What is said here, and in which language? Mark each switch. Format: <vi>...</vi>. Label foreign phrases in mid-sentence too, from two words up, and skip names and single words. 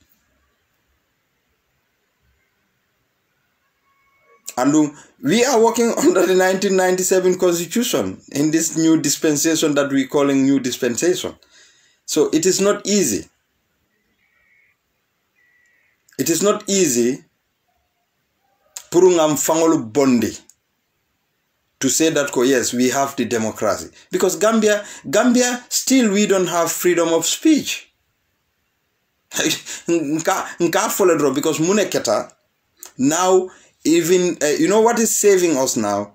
<en>And we are working under the 1997 constitution in this new dispensation that we're calling new dispensation. So it is not easy. It is not easy</en> <man>purungam fangolu bondi</man> <en>to say that yes, we have the democracy. Because Gambia still we don't have freedom of speech. Because muneketa now even you know what is saving us now?</en>